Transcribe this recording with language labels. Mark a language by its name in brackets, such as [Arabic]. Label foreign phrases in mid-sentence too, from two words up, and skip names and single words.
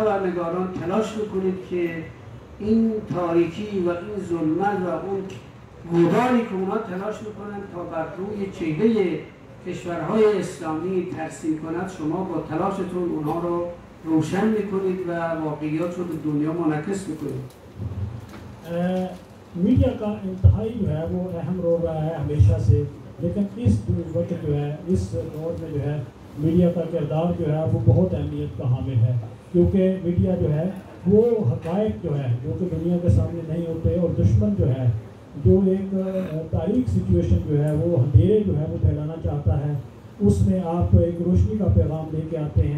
[Persian] خبرنگاران تلاش میکنید که این تاریکی و این ظلمت و اون مداری که اونا تلاش میکنن تا بر روی چهره کشورهای اسلامی ترسیم کند، شما با تلاشتون اونها رو روشن میکنید و واقعیات رو به دنیا منعکس میکنید. [Urdu] میڈیا کا انتہائی جو ہے وہ اہم رول رہا ہے ہمیشہ سے، لیکن اس وقت جو ہے اس دور میں جو ہے میڈیا کا کردار جو ہے وہ بہت اہمیت کا حامل ہے، کیونکہ میڈیا جو ہے وہ حقائق جو ہے جو کہ دنیا کے سامنے نہیں ہوتے، اور دشمن جو ہے جو ایک تاریخ سچویشن جو ہے وہ اندھیرے جو ہے وہ پھیلانا چاہتا ہے، اس میں آپ ایک روشنی کا پیغام لے کے آتے ہیں.